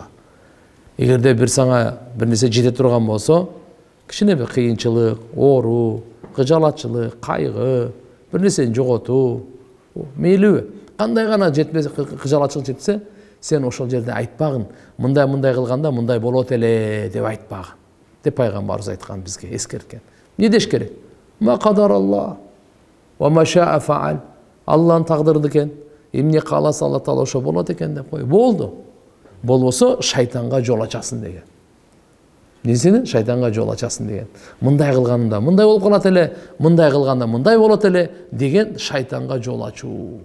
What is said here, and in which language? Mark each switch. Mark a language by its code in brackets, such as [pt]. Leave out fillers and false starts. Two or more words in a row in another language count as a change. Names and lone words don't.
[ky] Эгерде бир сага бир нерсе жете турган болсо, кичине бир кыйынчылык, оору, кыжалатчылык, кайгы, бир нерсени жоготуу, мейлиби? Кандай гана жетпесе, кыжалатчылык жетсе, сен ошол жерде айтпагын, мындай кылганда мындай болот эле деп айтпагын. Деп пайгамбарыбыз айткан бизге, эскерткен. Не деш керек? [ar] ما قدر الله وما شاء فعل. [ky] Алланын тагдыры экен. Эмне кааласа Алла таала ошо болот экен деп кой. Болду. Болбосо шайтанга жол ачасың деген. Несени? Шайтанга жол ачасың деген. Мындай кылганда мындай болуп калат эле, мындай кылганда мындай болот эле деген шайтанга жол ачуу.